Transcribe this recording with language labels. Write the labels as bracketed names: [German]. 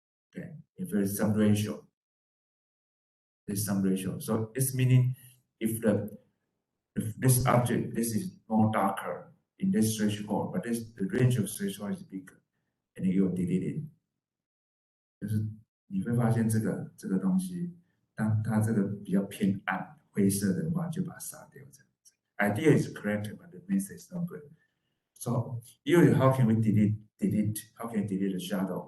[English] Okay, if there is some ratio, there's some ratio. So it's meaning if this object, this is more darker in this threshold, but the range of threshold is bigger, and then you delete it. [Chinese] 就是你会发现这个东西，当它这个比较偏暗灰色的话，就把它杀掉这样子。 [English] Idea is correct, but the method is not good. So usually, how can we delete? How can we delete the shadow?